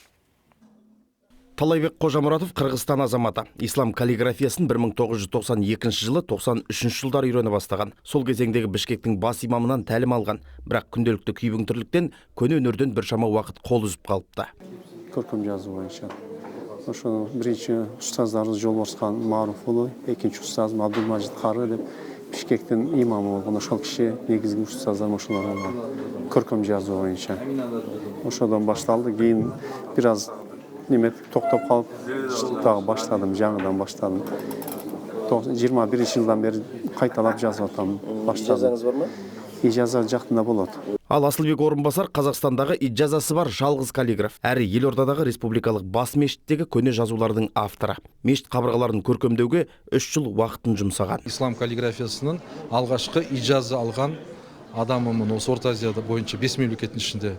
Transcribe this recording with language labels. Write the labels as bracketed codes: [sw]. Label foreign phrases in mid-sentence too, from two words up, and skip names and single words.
[kk] Талайбек Қожамұратов Қырғызстан азаматы. Ислам каллиграфиясын 1992 жылы 93 жылдар үйрене бастаған. Сол кезеңдегі Бішкектің бас имамынан тәлім алған, бірақ күнделікті күйбіңтірліктен көне өнерден біршама уақыт қол үзіп қалыпты. Көркем жазу бойынша. [ky] Ошо биринчи устаздарыбыз Жолборсхан Маруфулу, экинчи устазым Абдулмажид Кары деп Бишкектин имамы болгон ошол киши негизги устаздар ошолор болгон. Көркем жазу боюнча. Ошодон башталды, кийин бир аз тоқтап қалып, дагы баштадым, жаңыдан баштадым. 21 жылдан бери кайталап жазып атам, баштадым. [kk] Ижазаңыз бар ма? [ky] Ижаза жакында болот. [kk] Ал Асылбек Орынбасар Қазақстандағы ижазасы бар жалғыз каллиграф. Әрі елордадағы республикалық бас мешіттегі көне жазулардың авторы. Мешіт қабырғаларын көркемдеуге 3 жыл уақытын жұмсаған. Ислам каллиграфиясының алғашқы ижаза алған адамымын осы Орта Азияда бойынша 5 мемлекеттің ішінде.